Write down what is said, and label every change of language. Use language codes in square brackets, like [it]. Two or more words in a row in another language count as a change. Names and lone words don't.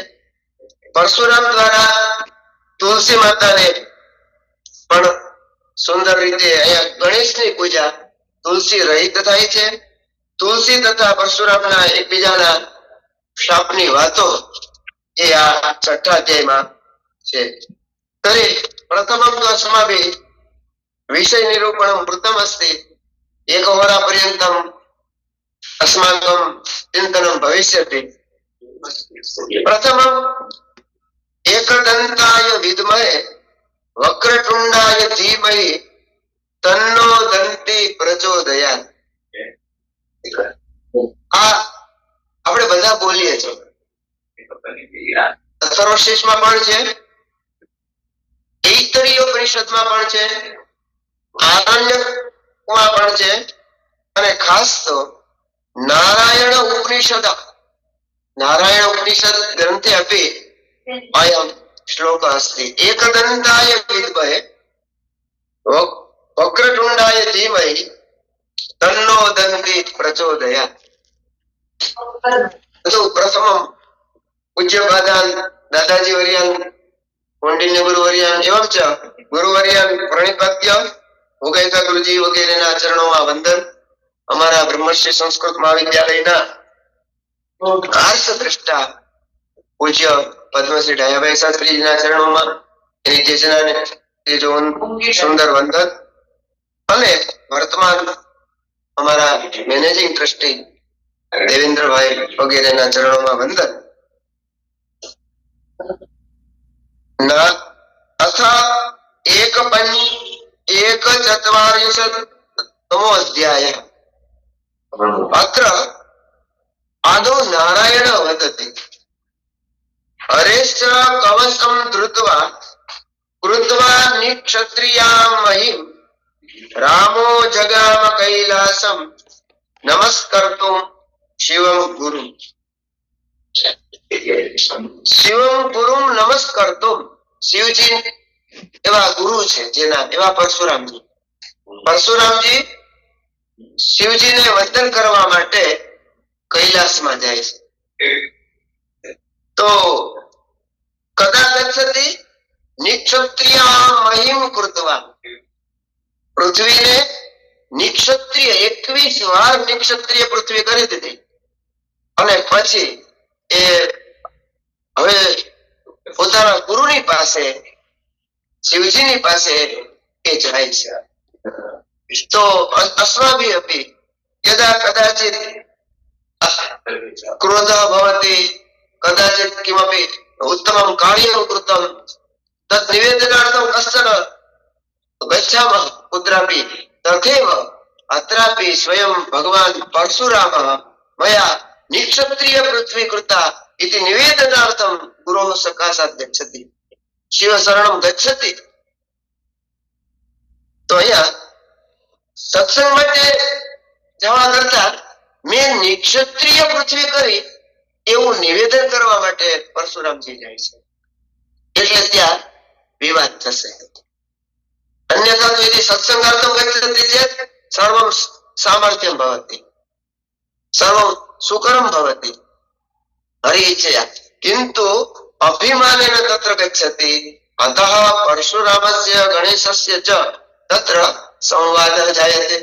[gu] પરશુરામ દ્વારા તુલસી માતાને પણ સુંદર રીતે અહીંયા ગણેશની પૂજા તુલસી રહિત થાય છે। તુલસી તથા પરશુરામના એકબીજાના શાપની વાતો એ આ છઠ્ઠા અધ્યાયમાં છે। [sa] તરી પ્રથમં તો अस्माभिः विषय निरूपणं कृतम् अस्ति। एकहोरापर्यन्तम् अस्माकं चिन्तनं भविष्यति। प्रथमम् एकदन्ताय विद्महे वक्रतुण्डाय धीमहि तन्नो दन्ति प्रचोदयात्। [gu] आ આપણે બધા બોલીએ છીએ। અથર્વશીર્ષમાં પણ છે, ઐતરીયોપનિષદમાં પણ છે, આરણ્યકમાં પણ છે અને ખાસ તો નારાયણ ઉપનિષદ [sa] नारायण उपनिषद ग्रंथे अपि अयं श्लोकः अस्ति। एकदन्ताय विद्महे वक्रतुण्डाय धीमहि तन्नो दन्ति प्रचोदयात्। प्रथमं पूज्यपादान् दादाजी वर्यान् कौंडिन्य गुरुवर्यान् एवं च गुरुवर्यान् प्रणिपात्य भोगैका गुरुजी वगैरेના [gu] ચરણોમાં વંદન। અમારા બ્રહ્મર્ષિ સંસ્કૃત મહાવિદ્યાલયના આર્ષદ્રષ્ટા પૂજ્ય પદ્મશ્રી ડાયાભાઈ શાસ્ત્રીજીના ચરણોમાં એની તેજનાને તેજોન સુંદર વંદન અને વર્તમાન અમારા મેનેજિંગ ટ્રસ્ટી દેવેન્દ્રભાઈ વગેરેના ચરણોમાં વંદન। [sa] अथ एकचत्वारिंशत्तमो अध्यायः। अत्र आदौ नारायण वदति हरेश्च कवचं धृत्वा कृत्वा निक्षत्रियां महिं रामो जगाम कैलासं नमस्कर्तुं शिवं गुरुं। शिवं गुरुं नमस्कर्तुं [gu] શિવજી એવા ગુરુ છે જેના એવા પરશુરામજી। પરશુરામજી શિવજી ને વંદન કરવા માટે કૈલાસ માં જાએ तो [sa] कदा गच्छति निक्षत्रिय महिम कृत्वा [gu] પૃથ્વી ને નિક્ષત્રિય 21 વાર નિક્ષત્રિય પૃથ્વી કરી દીધી અને પછી એ હવે પોતાના ગુરુની પાસે શિવજીની પાસે એ જાય છે। [sa] તો अस्माभिः अपि यदा कदाचित् क्रोधः भवति कदाचित् किमपि उत्तमं कार्यं कृतं तत् निवेदनार्थं कश्चन गच्छामः कुत्रापि तथैव अत्रापि स्वयं भगवान् परशुरामः मया निक्षत्रिय पृथ्वी कृता इति निवेदनार्थं गुरोः सकाशात् गच्छति शिवशरणं गच्छति। [gu] તો અહિયા સત્સંગ માટે જવા કરતા મેં નિક્ષત્રિય પૃથ્વી કરી એવું નિવેદન કરવા માટે પરશુરામજી જાય છે એટલે ત્યાં વિવાદ થશે। [sa] अन्यथा तो यदि सत्संगार्थं गच्छति चेत् सर्वं सामर्थ्यं भवति सर्वं सुकरं भवति हरि इच्छया, किन्तु अभिमानेन तत्र गच्छति अतः परशुरामस्य गणेशस्य च तत्र संवादः जायते।